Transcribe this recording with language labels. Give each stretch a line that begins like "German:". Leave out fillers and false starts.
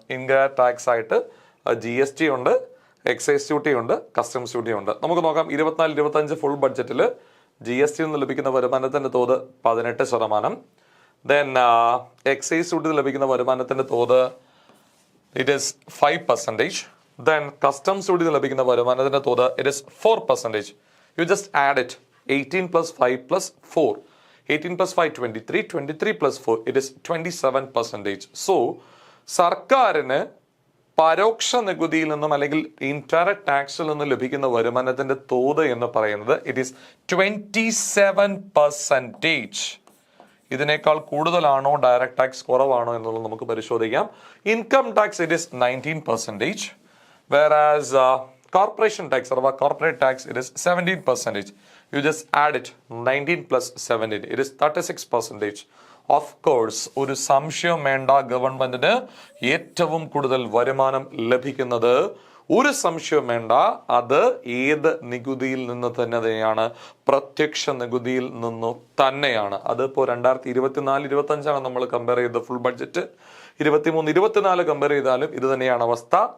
Malayalam: Indirect tax ആയിട്ട് GST ഉണ്ട്, excise duty ഉണ്ട്, കസ്റ്റംസ് ഡ്യൂട്ടി ഉണ്ട്. നമുക്ക് നോക്കാം. 24-25 ഫുൾ ബഡ്ജറ്റിൽ GST നിന്ന് ലഭിക്കുന്ന വരുമാനത്തിന്റെ തോത് 18%.
English: then excise duty
Malayalam: ലഭിക്കുന്ന വരുമാനത്തിന്റെ തോത്
English: it is 5%. Then customs duty
Malayalam: ലഭിക്കുന്ന വരുമാനത്തിന്റെ തോത്
English: it is 4%. You just add it. 18 plus 5 plus 4. 18 plus 5 23. 23 plus 4 it is 27%.
Malayalam: So സർക്കാരിന് പരോക്ഷ നികുതിയിൽ നിന്നും അല്ലെങ്കിൽ ഇൻഡയറക്ട് ടാക്സിൽ നിന്നും ലഭിക്കുന്ന വരുമാനത്തിന്റെ തോത് എന്ന് പറയുന്നത്
English: it is
Malayalam: 27%. ഇതിനേക്കാൾ കൂടുതലാണോ ഡയറക്ട് ടാക്സ് കുറവാണോ എന്നുള്ളത് നമുക്ക് പരിശോധിക്കാം.
English: Income tax it is 19%, whereas corporation tax അഥവാ corporate tax it is 17%. You just add it. 19 plus 17 it is 36%. Of course,
Malayalam: ഒരു സംശയം വേണ്ട, ഗവൺമെന്റിന് ഏറ്റവും കൂടുതൽ വരുമാനം ലഭിക്കുന്നത് ഒരു സംശയം വേണ്ട, അത് ഏത് നികുതിയിൽ നിന്ന് തന്നെയാണ്? പ്രത്യക്ഷ നികുതിയിൽ നിന്നു തന്നെയാണ്. അതിപ്പോ 2024-25 നമ്മൾ കമ്പയർ ചെയ്ത ഫുൾ ബഡ്ജറ്റ്, 23-24 കമ്പയർ ചെയ്താലും ഇത് തന്നെയാണ് അവസ്ഥ.